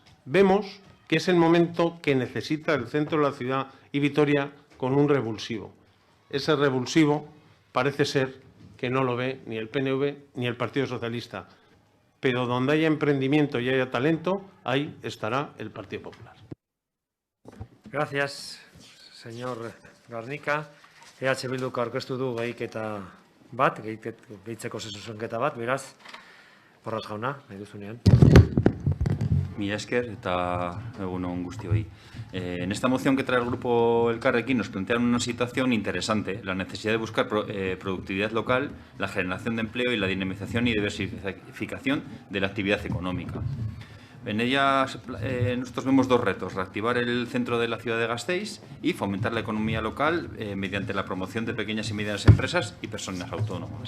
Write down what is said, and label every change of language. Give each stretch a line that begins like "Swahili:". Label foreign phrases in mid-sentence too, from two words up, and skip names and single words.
Spanish: Vemos que es el momento que necesita el centro de la ciudad y Vitoria con un revulsivo. Ese revulsivo parece ser que no lo ve ni el PNV ni el Partido Socialista. Pero donde haya emprendimiento y haya talento, ahí estará el Partido Popular. Gracias, señor Garnica.
Basque: EH Bilduk aurkeztu du gehiketa bat, gehitzeko zuzenketa bat, beraz, Porras jauna, nahi duzunean. Mila esker eta egun on guztioi.
Spanish: En esta moción que trae el grupo Elkarrekin nos plantean una situación interesante, la necesidad de buscar productividad local, la generación de empleo y la dinamización y diversificación de la actividad económica. En ella nosotros vemos dos retos, reactivar el centro de la ciudad de Gasteiz y fomentar la economía local mediante la promoción de pequeñas y medianas empresas y personas autónomas.